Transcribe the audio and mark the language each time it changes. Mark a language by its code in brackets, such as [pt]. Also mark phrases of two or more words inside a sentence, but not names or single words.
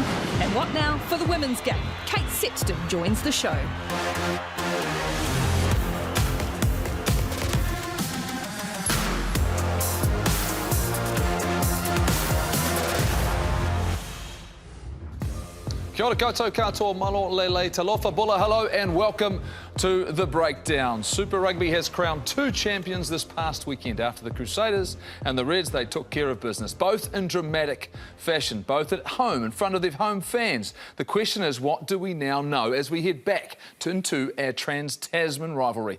[en] And what now for the women's game? Cate Sexton joins the show. [mi] Kia ora koutou katoa [to] malo lele [mi] talofa bula. [en] Hello and welcome to The Breakdown. Super Rugby has crowned two champions this past weekend after the Crusaders and the Reds. They took care of business, both in dramatic fashion, both at home in front of their home fans. The question is, what do we now know as we head back into our Trans-Tasman rivalry?